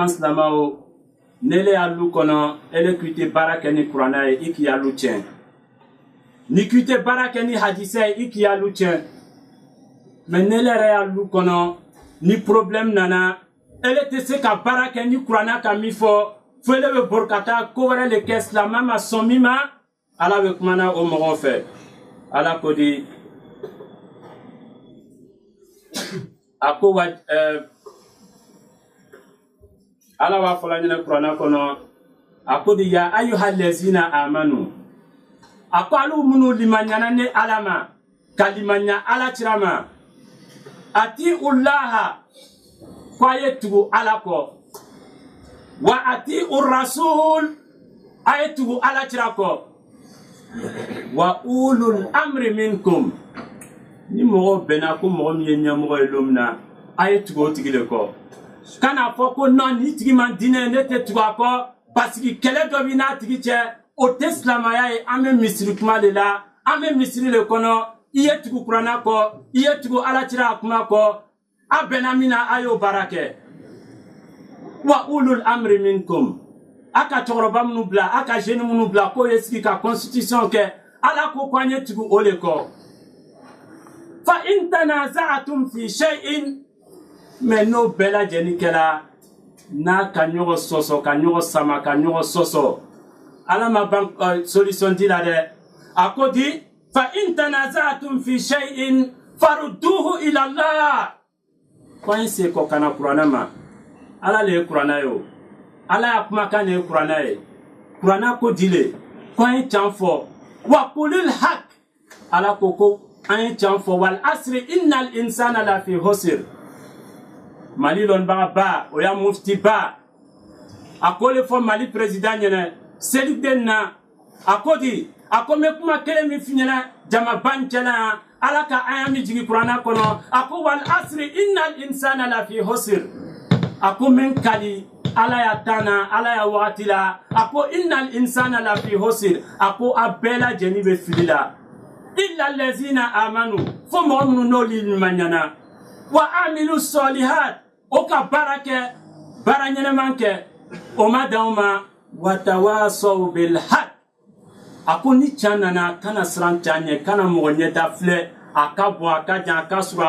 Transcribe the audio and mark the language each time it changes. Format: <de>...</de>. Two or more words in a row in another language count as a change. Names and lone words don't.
<bm>silamɛw n'ele y'a lu kɔnɔ ele k'i tɛ baara kɛ ni kuranɛ ye i k'i y'a lu tiɲɛ ni k'i tɛ baara kɛ ni hadisa ye i k'i y'a lu tiɲɛ mɛ n'ele yɛrɛ y'a lu kɔnɔ ni problème nana ele tɛ se ka baara kɛ ni kuranɛ ka min fɔ fo ele bɛ bori ka taa ko wɛrɛ le kɛ silamɛ ma sɔn min ma ala bɛ kumana o mɔgɔw fɛ ala ko di a ko wa ala b'a fɔla ɲɛnɛ kuranɛ kɔnɔ a ko di</bm> <ar>يا أيها الذين آمنوا</ar> <bm>a ko alu minnu limaniɲana ni ala ma ka limaniɲa ala tira ma ati'ullaha ko a ye tugu ala kɔ</bm> <ar>وأطيعوا الرسول</ar> <bm>a ye tugu ala tira kɔ</bm> <ar>وأولي الأمر منكم</ar> <bm>ni mɔgɔ bɛnna ko mɔgɔ min ye ɲɛmɔgɔ ye don min na a ye tugu o tigi le kɔ kana fɔ ko non ni tigi man diinɛ ne tɛ tugu a kɔ</bm> <fr>parce que</fr> <bm>kɛlɛ dɔ b'i n'a tigi cɛ o tɛ silamɛya ye an bɛ misiri kuma de la an bɛ misiri le kɔnɔ i ye tugu kuranɛ kɔ i ye tugu ala tira a kuma kɔ a bɛnna min na a y'o baara kɛ</bm> <ar>وأولي الأمر منكم</ar> <bm>a ka cɛkɔrɔba minnu bila a ka jeune minnu bila k'o ye sigi ka constitution kɛ ala ko k'an ye tugu o le kɔ</bm> <ar>فإن تنازعتم في شيء</ar> <bm>mais n'o bɛɛ lajɛlen kɛra n'a ka ɲɔgɔn sɔsɔ ka ɲɔgɔn sama ka ɲɔgɔn sɔsɔ ala ma ban solution di la dɛ a ko di</bm> <ar>فإن تنازعتم في شيء فردوه إلى الله</ar> <bm>ko an se kɔ kana kuranɛ ma ala le ye kuranɛ ye o ala y'a kumakan de ye kuranɛ ye kuranɛ ko dile ko an ye can fɔ</bm> <ar>وقل الحق</ar> <bm>ala ko an ye can fɔ</bm> <ar>والعصر إن الإنسان لفي خسر</ar> <bm>mali lɔnnibaga ba o y'a mufti ba a ko le fɔ mali président ɲɛnɛ seliden na a ko di a ko n bɛ kuma kelen min f'i ɲɛna jamaba in cɛla yan ala ka aya min jigi kuranɛ kɔnɔ a ko</bm> <ar>والعصر إن الإنسان لفي خسر</ar> <bm>a ko min ka di ala y'a tanna ala y'a wagati la a ko</bm> <ar>إن الإنسان لفي خسر</ar> <bm>a ko a bɛɛ lajɛlen bɛ fili la</bm> <ar>إلا الذين آمنوا</ar> <bm>fo mɔgɔ minnu n'olu limaniɲana</bm> <ar>وعملوا الصالحات</ar> <bm>o ka baara kɛ baara ɲɛnɛman kɛ o ma dan o ma</bm> <ar>وتواصوا بالحق</ar> <bm>a ko ni can nana kana siran can ɲɛ kana mɔgɔ ɲɛda filɛ a ka bɔn a ka jan a ka sɔrɔ</bm>